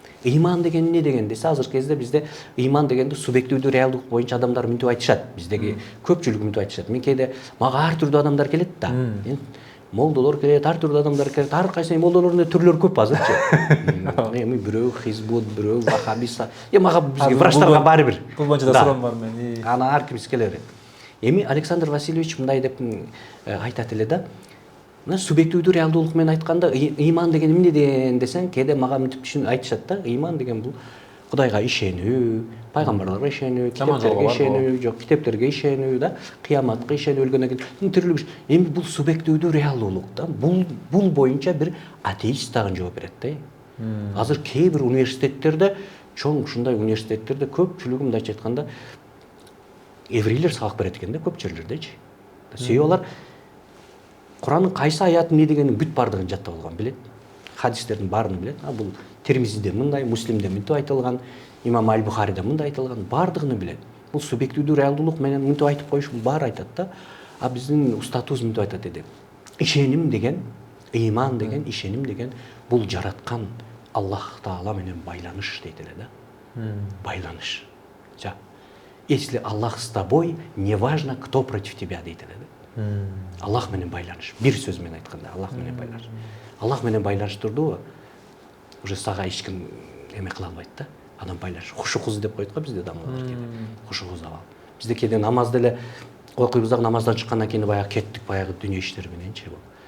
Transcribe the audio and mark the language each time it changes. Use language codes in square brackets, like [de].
[ky] Ыйман деген эмне деген десе, азыркы кезде бизде ыйман дегенди субъективдүү реалдуулук боюнча адамдар мынтип айтышат. Биздеги көпчүлүк мынтип айтышат. Мен кээде мага ар түрдүү адамдар келет да. Молдолор келет, ар түрдүү адамдар келет. Ар кайсы молдолордун түрлөрү көп азырчы. Эми бирөө хизбут, бирөө вахабиса. Мага бизге врачтарга баары бир. Бул боюнча да сурам бар мен. Ана ар кимиз келе берет. Эми Александр Васильевич мындай деп айтат эле да. Мына субъективдүү реалдуулук менен айтканда ыйман деген эмне деген десең, кээде мага мынтип түшүн айтышат да. Ыйман деген бул Кудайга ишенүү, пайгамбарларга ишенүү, китептерге ишенүү, жок, китептерге ишенүү да, кыяматка ишенүү, өлгөндөн кийин тирилүү. Эми бул субъективдүү реалдуулук да. Бул боюнча бир атеист дагы жооп берет да. Азыр кээ бир университеттерде чоң ушундай университеттерде көпчүлүгү мындайча айтканда еврейлер сабак берет экен да көп жерлердечи. Себеби алар Куранын кайсы аятын эмне дегенин бүт бардыгын жаттап алган, билет. Хадистердин баарын билет. Бул Термизиде мындай, Муслимде мынтип айтылган, имам Аль-Бухариде мындай айтылган, бардыгын билет. Бул субъективдүү реалдуулук менен мынтип айтып коюш, бул баары айтат да. А биздин устатыбыз мынтип айтат деди. Ишеним деген, ыйман деген, ишеним деген бул жараткан Аллах Таала менен байланыш дейт эле да. Байланыш. Жа. [ru] Если Аллах с тобой, неважно, кто против тебя [ky] дейт эле да. Аллах менен байланыш. Бир сөз менен айтканда Аллах менен байланыш. Аллах менен байланыш турду, уже сага эч ким эме кыла албайт да. Адам байланыш. Хушукуз деп коет го бизде дамылдар кейде. Хушукуз абал. Бизде кейде намазды эле окуйбуз да, намаздан чыккандан кийин баягы кеттик баягы дүнүйө иштер мененчи бул.